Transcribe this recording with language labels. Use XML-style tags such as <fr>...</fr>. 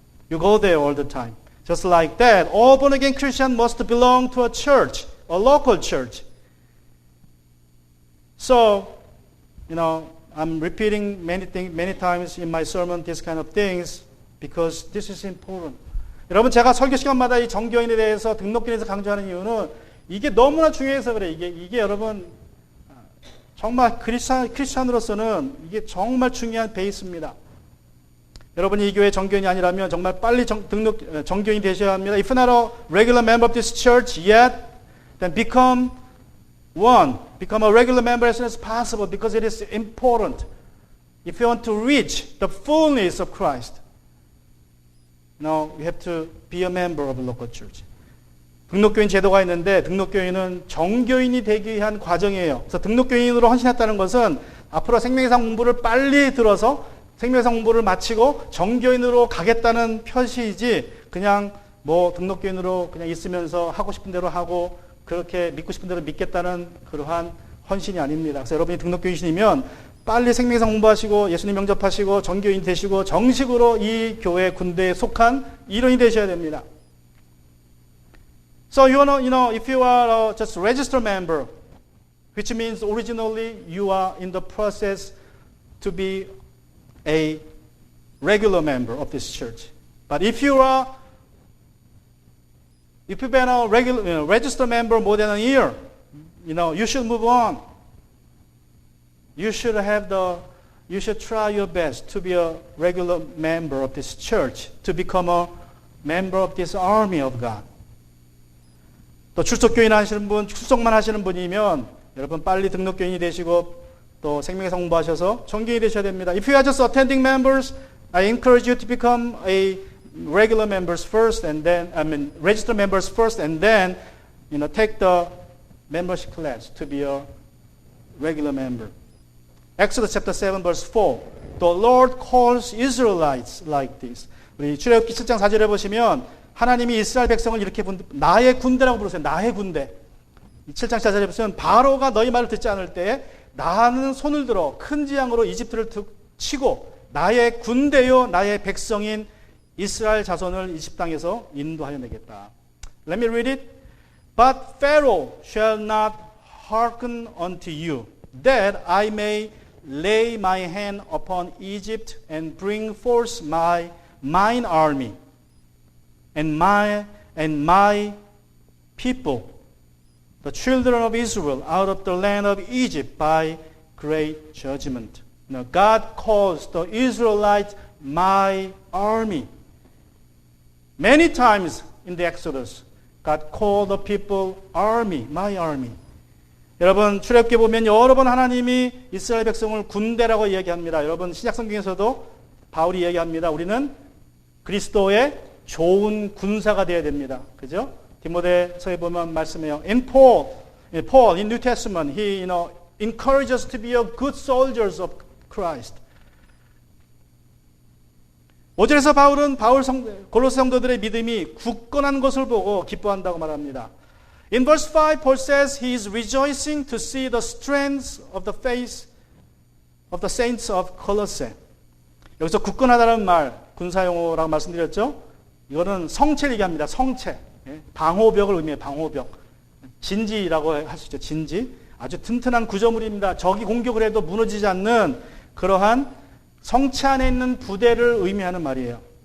<en>You go there all the time. Just like that, all born-again Christian must belong to a church, a local church. So, I'm repeating many times in my sermon these kind of things because this is important.</en> <ko>여러분 제가 설교 시간마다 이 정교인에 대해서 등록교인에서 강조하는 이유는 이게 너무나 중요해서 그래. 이게 여러분 정말 크리스찬으로서는 이게 정말 중요한 베이스입니다. 여러분이 이 교회 정교인이 아니라면 정말 빨리 정교인이 되셔야 합니다.</ko> <en>If you're not a regular member of this church yet, then become a regular member as soon as possible because it is important. If you want to reach the fullness of Christ, you have to be a member of a local church.</en> <ko>등록교인 제도가 있는데 등록교인은 정교인이 되기 위한 과정이에요. 그래서 등록교인으로 헌신했다는 것은 앞으로 생명상 공부를 빨리 들어서 생명상 공부를 마치고 정교인으로 가겠다는 표시이지 그냥 등록교인으로 그냥 있으면서 하고 싶은 대로 하고 그렇게 믿고 싶은 대로 믿겠다는 그러한 헌신이 아닙니다. 그래서 여러분이 등록교인이시면 빨리 생명상 공부하시고 예수님 영접하시고 정교인 되시고 정식으로 이 교회 군대에 속한 일원이 되셔야 됩니다.</ko> <en>So if you are just a registered member, which means originally you are in the process to be a regular member of this church. But if you've been a regular, registered member more than a year, you should move on. You should try your best to be a regular member of this church, to become a member of this army of God.</en> <ko>또 출석교인 하시는 분, 출석만 하시는 분이면 여러분 빨리 등록교인이 되시고 또 생명에서 공부하셔서 정교인이 되셔야 됩니다.</ko> <en>If you are just attending members, I encourage you to become a regular members first, and then registered members first, and then take the membership class to be a regular member. Exodus chapter 7 verse 4. The Lord calls Israelites like this.</en> <ko>우리 출애굽기 7장 4절에 보시면 하나님이 이스라엘 백성을 이렇게 나의 군대라고 부르세요. 나의 군대. 7장 4절에 보시면 바로가 너희 말을 듣지 않을 때에 나는 손을 들어 큰 재앙으로 이집트를 치고 나의 군대요 나의 백성인 이스라엘 자손을 이집트 땅에서 인도하여 내겠다.</ko> <en>Let me read it. But Pharaoh shall not hearken unto you, that I may lay my hand upon Egypt and bring forth mine army and my people, the children of Israel, out of the land of Egypt by great judgment. God calls the Israelites my army. Many times in the Exodus, God called the people army, my army.</en> <ko>여러분 출애굽기에 보면 여러 번 하나님이 이스라엘 백성을 군대라고 이야기합니다. 여러분 신약 성경에서도 바울이 얘기합니다. 우리는 그리스도의 좋은 군사가 되어야 됩니다. 그죠? 디모데서에 보면 말씀해요.</ko> <en>In Paul in New Testament, he encourages us to be a good soldiers of Christ.</en> <ko>5절에서 바울은 골로새 성도들의 믿음이 굳건한 것을 보고 기뻐한다고 말합니다.</ko> <en>In verse 5, Paul says he is rejoicing to see the strength of the faith of the saints of Colossae.</en> <ko>여기서 굳건하다는 말, 군사용어라고 말씀드렸죠? 이거는 성체를 얘기합니다. 성체. 방호벽을 의미해요. 방호벽. 진지라고 할 수 있죠. 진지. 아주 튼튼한 구조물입니다. 적이 공격을 해도 무너지지 않는 그러한 성체 안에 있는 부대를 의미하는 말이에요.</ko>